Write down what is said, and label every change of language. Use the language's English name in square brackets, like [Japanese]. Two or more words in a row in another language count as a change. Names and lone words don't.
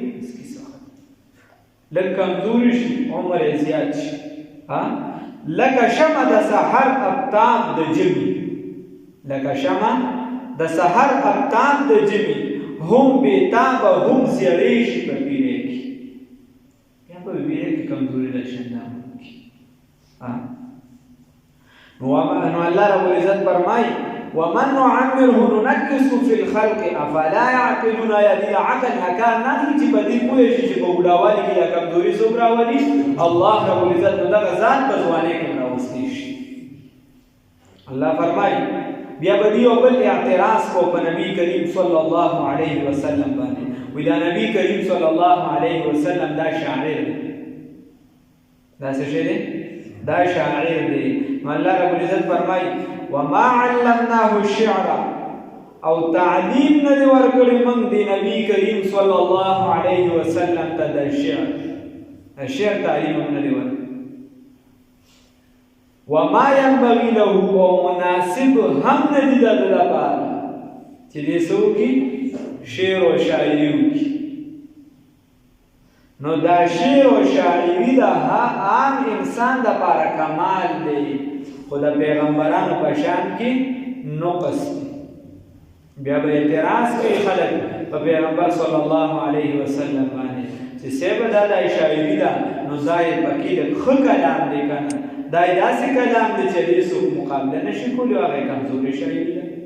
[Pashto] لږ کمزوري شي عمر یې زیات شي لکه شمع د سحر افتاب د ژمي لکه شمع د سحر افتاب د ژمي هم بیتابه هم زیړې شي په پیرې کې بیا په پیرې کې کمزوري راشي نو [Arabic] الله رب العزت [Pashto] فرمایي [Arabic] ومن نعمره ننکسه فی الخلق افلا یعقلون [Pashto] یا دې عقل نه کار نه اخلي چې په دې پوه شي چې په بوډاوالي کې یا کمزوري څوک راولي [Arabic] الله رب العزت [Pashto] نو دغه ذات په ځوانۍ کې راوستی شي الله فرمایي بیا به دی او بل اعتراض کو په نبی کریم [Arabic] صلی الله علیه وسلم [Pashto] باندې وی دا نبی کریم [Arabic] صلی الله علیه وسلم [Pashto] دا شاعر دی دا څه شی دی دا شاعر دی نو [Arabic] الله رب العزت [Pashto] فرمایي [Arabic] وما علمناه الشعر [Pashto] او تعلیم نه دی ورکړی موږ دی نبی کریم [Arabic] صلی الله علیه وسلم [Pashto] ته د شعر تعلیم نه دی ورکړی [Arabic] وما ينبغي له [Pashto] او مناسب هم ندی د لپاره چې دې څوکي شعر او شاعري وکړي نو دا شعر او شاعري د عام انسان د لپاره کمال دی خو د پیغمبرانو په شان کې نقص دی بیا به اعتراض کوي خلک په پیغمبر [Arabic] صلی الله علیه وسلم [Pashto] باندې چې سبب دا د شاعري ده نو ځای پکې د ښه کلام دی کنه دا داسې کلام دی چې دې څوک مقابله نشي کولی هغه کمزوري شاعري ده